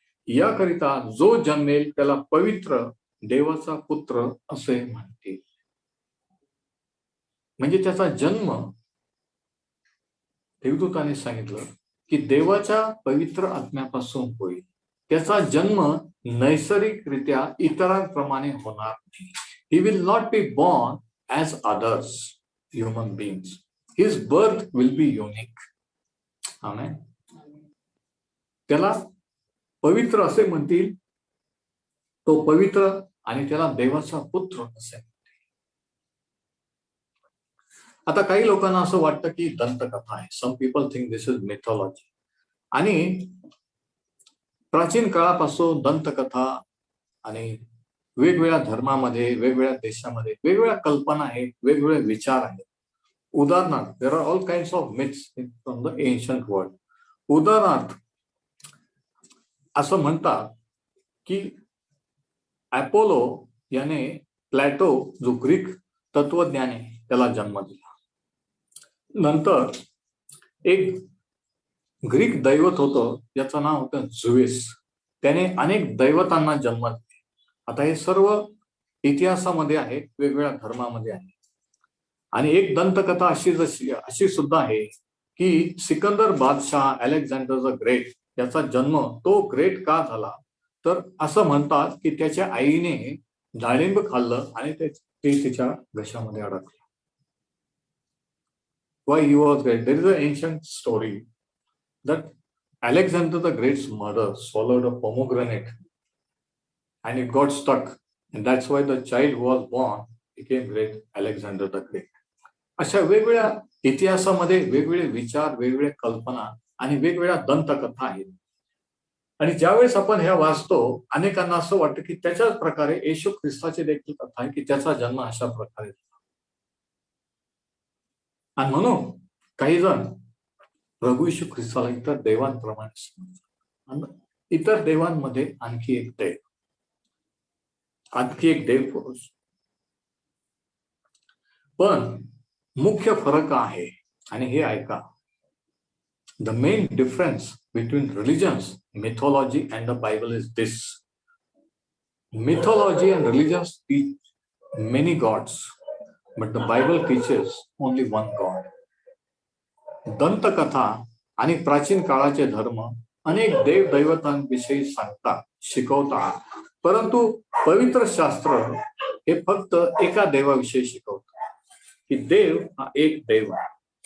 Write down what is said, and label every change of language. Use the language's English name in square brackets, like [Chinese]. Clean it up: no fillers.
[Marathi] याकरिता जो जन्मेल त्याला पवित्र देवाचा पुत्र असे म्हणतील. म्हणजे त्याचा जन्म, देवदूताने सांगितलं की देवाच्या पवित्र आत्म्यापासून होईल. त्याचा जन्म नैसर्गिकरित्या इतरांप्रमाणे होणार नाही. [English] He will not be born as others human beings. His birth will be unique. Amen. [Marathi] त्याला पवित्र असे म्हणतील, तो पवित्र, आणि त्याला देवाचा पुत्र असे. आता काही लोकांना असं वाटतं की दंतकथा आहे. [English] Some people think this is mythology. [Marathi] आणि प्राचीन काळापासून दंतकथा आणि वेगवेगळ्या धर्मामध्ये, वेगवेगळ्या देशामध्ये वेगवेगळ्या कल्पना आहेत, वेगवेगळे विचार आहेत. उदाहरणार्थ, [English] There are all kinds of myths from the ancient world. [Marathi] उदाहरणार्थ, असं म्हणतात की अपोलो याने प्लॅटो, जो ग्रीक तत्वज्ञानी आहे, त्याला जन्म दिला. नंतर एक ग्रीक दैवत होतं, ज्याचं नाव होतं झुएस. त्याने अनेक दैवतांना जन्म दिले. आता हे सर्व इतिहासामध्ये आहे, वेगवेगळ्या धर्मामध्ये आहे. आणि एक दंतकथा अशी सुद्धा आहे की सिकंदर बादशाह, अलेक्झांडर द ग्रेट, याचा जन्म तो ग्रेट का झाला, तर असं म्हणतात की त्याच्या आईने डाळिंब खाल्लं आणि ते तिच्या घशामध्ये अडकलं. [English] Why he was great? There is an ancient story that Alexander the Great's mother swallowed a pomegranate and it got stuck, and that's why the child who was born became great Alexander the Great. [Marathi] अशा वेगवेगळ्या इतिहासामध्ये वेगवेगळे विचार, वेगवेगळ्या कल्पना आणि वेगवेगळ्या दंतकथा आहेत. आणि ज्यावेळेस आपण ह्या वाचतो, अनेकांना असं वाटतं की त्याच्याच प्रकारे येशू ख्रिस्ताची देखील कथा आहे की त्याचा जन्म अशा प्रकारे झाला. आणि म्हणून काही जण प्रभू येशू ख्रिस्ताला इतर देवांप्रमाणे समजतात. इतर देवांमध्ये आणखी एक देव पुरुष. पण मुख्य फरक आहे, आणि हे ऐका. [English] The main difference between religions, mythology and the Bible is this. Mythology and religions teach many gods, but the Bible teaches only one God. [Marathi] दंतकथा आणि प्राचीन काळाचे धर्म अनेक देव दैवतांविषयी सांगतात, शिकवतात, परंतु पवित्र शास्त्र हे फक्त एका देवाविषयी शिकवतात की देव हा एक देव आहे.